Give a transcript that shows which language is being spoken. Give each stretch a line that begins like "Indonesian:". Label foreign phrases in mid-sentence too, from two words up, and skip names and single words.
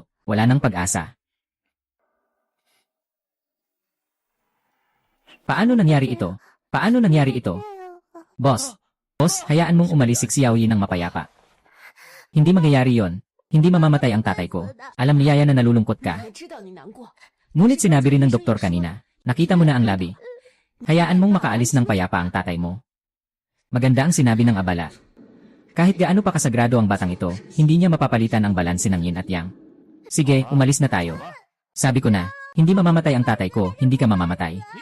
Filipino: Wala ng pag-asa. Paano nangyari ito? Boss, hayaan mong umalis si Xiaoyi ng mapayapa. Hindi magyayari yon. Hindi mamamatay ang tatay ko. Alam ni Yaya na nalulungkot ka.
Chinese: 我知道你难过，
Filipino: Ngunit sinabi rin ng doktor kanina, nakita mo na ang labi. Hayaan mong makaalis ng payapa ang tatay mo. Maganda ang sinabi ng abala. Kahit gaano pa kasagrado ang batang ito, hindi niya mapapalitan ang balanse ng yin at yang. Sige, umalis na tayo. Sabi ko na, hindi mamamatay ang tatay ko, hindi ka mamamatay.